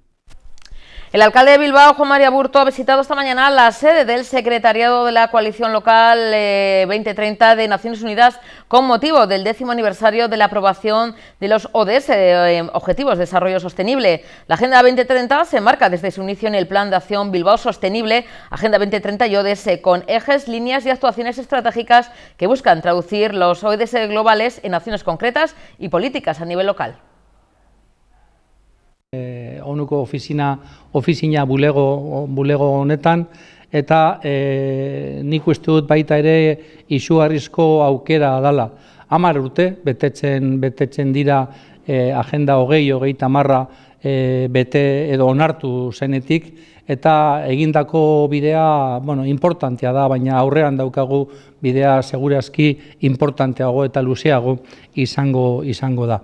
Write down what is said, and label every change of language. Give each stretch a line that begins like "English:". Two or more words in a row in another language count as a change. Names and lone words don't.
Spanish: El alcalde de Bilbao, Juan María Burto, ha visitado esta mañana la sede del secretariado de la Coalición Local 2030 de Naciones Unidas con motivo del 10º aniversario de la aprobación de los ODS, Objetivos de Desarrollo Sostenible. La Agenda 2030 se enmarca desde su inicio en el Plan de Acción Bilbao Sostenible, Agenda 2030 y ODS, con ejes, líneas y actuaciones estratégicas que buscan traducir los ODS globales en acciones concretas y políticas a nivel local.
Basque: Onuko ofizina bulego honetan, eta nik uste dut baita ere izugarrizko aukera dala. 10 urte betetzen dira Agenda 2030 bete edo onartu zenetik, eta egindako bidea, bueno, importantea da, baina aurrean daukagu bidea segurazki importanteago eta luzeago izango da.